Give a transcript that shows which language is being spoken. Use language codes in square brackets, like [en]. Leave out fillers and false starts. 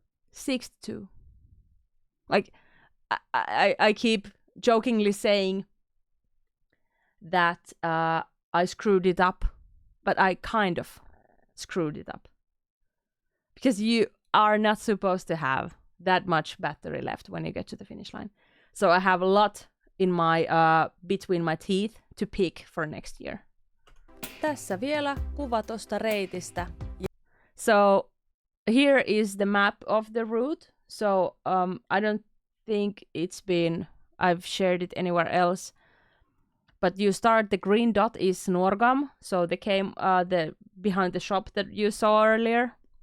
[en] 62. Like, I keep jokingly saying that I screwed it up, but I kind of screwed it up. Because you are not supposed to have that much battery left when you get to the finish line. So I have a lot in my between my teeth to pick for next year. [fi] Tässä vielä kuva tosta reitistä. [en] So here is the map of the route. So I don't think I've shared it anywhere else. But you start, the green dot is Norgam, so they came the behind the shop that you saw earlier.